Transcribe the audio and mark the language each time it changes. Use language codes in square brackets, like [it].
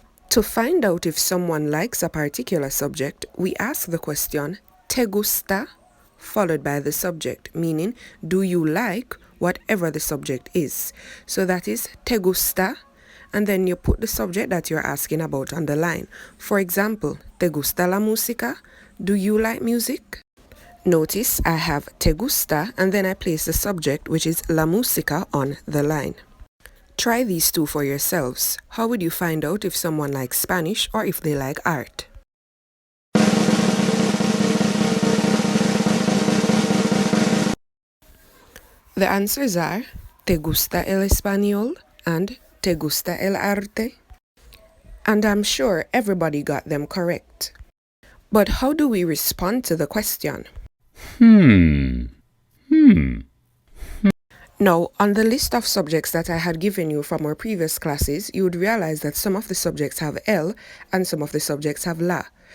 [en] To find out if someone likes a particular subject, we ask the question, [es] ¿Te gusta? [en] Followed by the subject, meaning, do you like whatever the subject is? So that is, [es] ¿Te gusta? [en] And then you put the subject that you're asking about on the line. For example, [es] ¿Te gusta la música? [en] Do you like music? Notice I have [es] ¿Te gusta? [en] And then I place the subject, which is [es] la música, [en] on the line. Try these two for yourselves. How would you find out if someone likes Spanish or if they like art? The answers are [es] ¿Te gusta el español? [en] And [es] ¿Te gusta el arte? [en] And I'm sure everybody got them correct. But how do we respond to the question? Now, on the list of subjects that I had given you from our previous classes, you would realize that some of the subjects have el and some of the subjects have la.